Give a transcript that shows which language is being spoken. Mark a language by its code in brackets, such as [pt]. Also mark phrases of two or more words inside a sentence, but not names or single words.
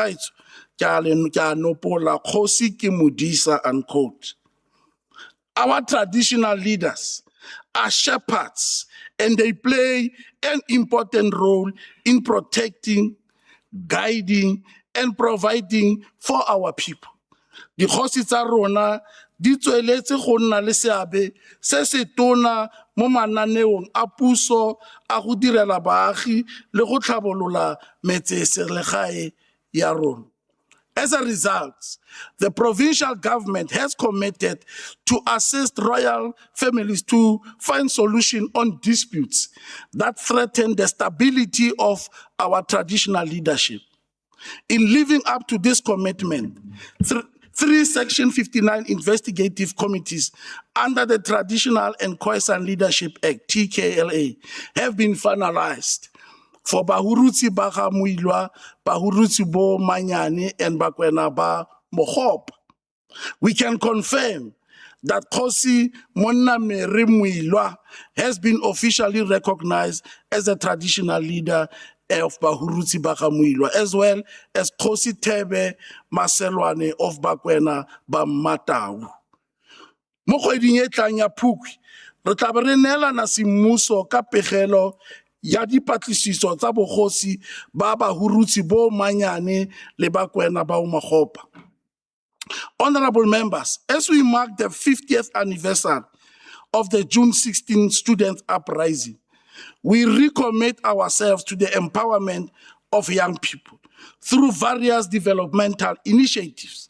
[en] Unquote. Our traditional leaders are shepherds, and they play an important role in protecting, guiding, and providing for our people. [tn] The Kgosi tsa rona di tsweletse go nna le seabe se se tona mo mananeong a puso a go direla baagi le go tlhabolola metseselegae ya rona. [en] As a result, the provincial government has committed to assist royal families to find solutions on disputes that threaten the stability of our traditional leadership. In living up to this commitment, three Section 59 investigative committees under the Traditional and Khoisan Leadership Act, TKLA, have been finalized for Bahurutsi ba ga Muilwa, Bahurutsi bo Manyane, and Bakwena ba Mohop. We can confirm that Kgosi Monnamere Muilwa has been officially recognized as a traditional leader of Bahurutsi ba ga Muilwa, as well as Kgosi Thebe Maselwane of Bakwena ba Matau. [tn] Mo kgweding e tlang ya Phukwi, re tla be re neelana semmuso ka pegelo ya dipatlisiso tsa bogosi ba Bahurutsi bo Manyane le Bakwena ba Umagopa. [en] Honorable members, as we mark the 50th anniversary of the June 16 student uprising, we recommit ourselves to the empowerment of young people through various developmental initiatives.